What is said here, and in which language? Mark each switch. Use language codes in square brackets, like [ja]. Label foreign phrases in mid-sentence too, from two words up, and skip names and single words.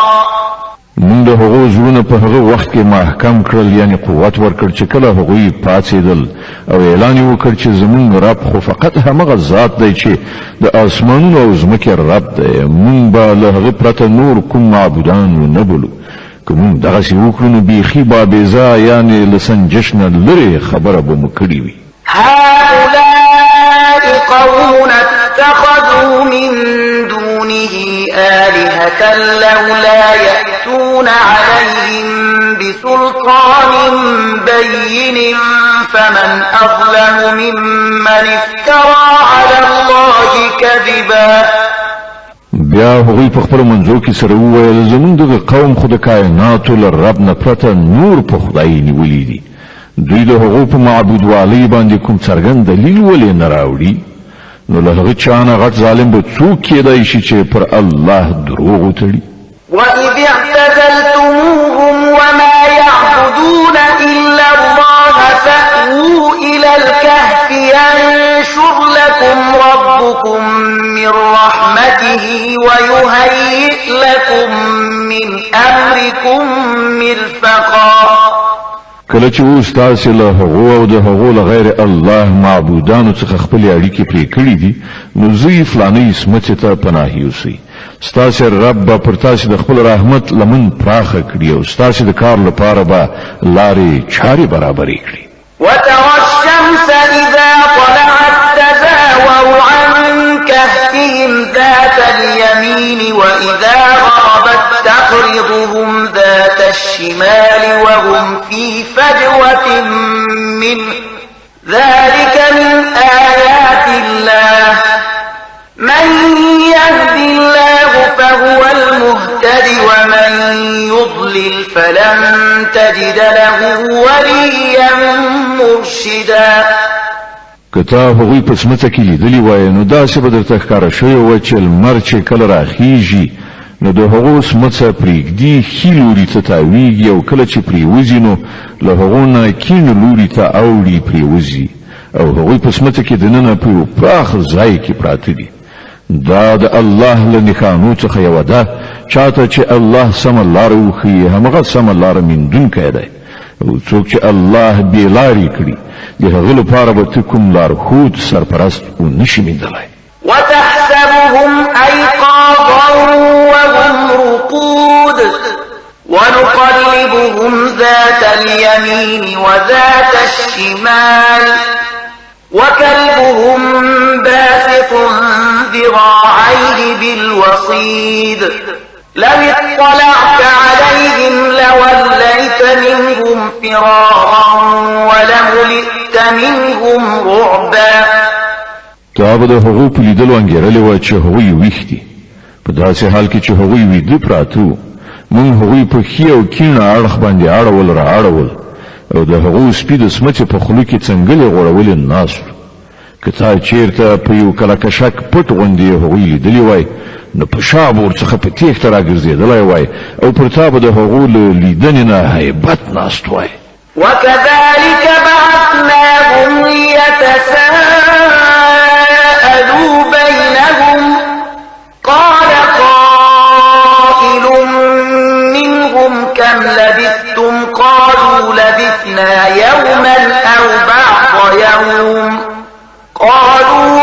[ps] موږ د هغو زړونه په هغه وخت کې محکم کړل، یعنی قوت ورکړ چې کله هغوی پاڅېدل او اعلان یې وکړ چې زموږ رب خو فقط همغه ذات دی چې د آسمانونو او ځمکې رب دی، موږ به له هغه پرته نور کوم معبودان ونه بولو. که موږ دغسې وکړو نو بیخي بابیزا یعنی له سنجش نه لرې خبره به مو کړې وي. [ar] هؤلاء قوم اتخذوا من دونه آلهة لولا يأتون عليهم بسلطان بين فمن أظلم ممن افترى على الله كذبا. [ps] بیا هغوی په خپل منځو کې سره وویل زموږ دغه قوم خو د کائناتو له رب نه پرته نور په خدای نیولي دي، دوی د هغو په معبودوالۍ باندې کوم څرګند دلیل ولې نه راوړي؟ نو له هغه چا نه غټ ظالم به څوک کېدای شي چې پر الله دروغ وتړي. [ar] وَإِذِ اعْتَزَلْتُمُوهُمْ وَمَا يَعْبُدُونَ إِلَّا اللَّهَ فَأْوُوا إِلَى الْكَهْفِ يَنشُرْ لَكُمْ رَبُّكُمْ مِنْ رَحْمَتِهِ وَيُهَيِّئْ لَكُمْ مِنْ أَمْرِكُمْ مِرْفَقًا. [ps] کله چې اوس تاسو له هغو او د هغو له غیر الله معبودانو څخه خپل اړیکې پرې کړې دي، نو زوی فلاني سمڅې ته پناه یوسئ. ستاسو رب به پر تاسو د خپل رحمت لمن پراخه کړي او ستاسو د کار لپاره به لارې چارې برابرې کړي. [ar] وترى الشمس إذا طلعت تزاور عن كهفهم ذات اليمين وإذا غربت تقرضهم ذات الشمال وهم في فجوة منه ذلك من آيات الله من يهد الله فهو المهتد ومن يضلل فلن تجد له وليا مرشدا. [ps] کته هغوی په سمڅه کې لیدلی وای نو داسې به درته ښکاره شوی و چې لمر چې کله راخیږي نو د هغو سمڅه پرېږدي ښي لوري ته تاویږي او کله چې پرېوځي نو له هغو نه کیڼ لوري ته اوړي پرېوځي او هغوی په سمڅه کې دننه په یو پراخ ځای کې پراته دي. دا د الله له نښانو څخه یوه ده، چاته چې الله سمه لاره وښیي همغه سمه لاره موندونکی دی، او څوک چې الله بې لارې کړي د هغه لپاره به ته کوم لارښود سرپرست ونشي موندلی. [ar] وتحسبهم أيقاظا وهم رقود ونقلبهم ذات اليمين وذات الشمال وكلبهم باسط ذراعيه بالوصيد لو اطلعت عليهم لوليت منهم فرارا ولملئت منهم رعبا. [ps] تا به د هغو په لیدلو انګېرلې وه چې هغوی ویښ دي، په داسې حال کې چې هغوی ویده پراته وو. موږ هغوی په ښي او کیڼ اړخ باندې اړول را اړول او د هغو سپي د سمڅې په خولو کې څنګلې غوړولې ناست وو. که تا چېرته په یو کلکشک پټ غوندې هغوی لیدلي وای نو په شا به ورڅخه په تېښته راګرځېدلی وای او پر تا به د هغو له لیدنې نه هیبت ناست وای. [ar] وكذلك بعثناهم ليتساءلوا بينهم قال قائل منهم كم لبثتم قالوا لبثنا يوما أو بعض يوم قالوا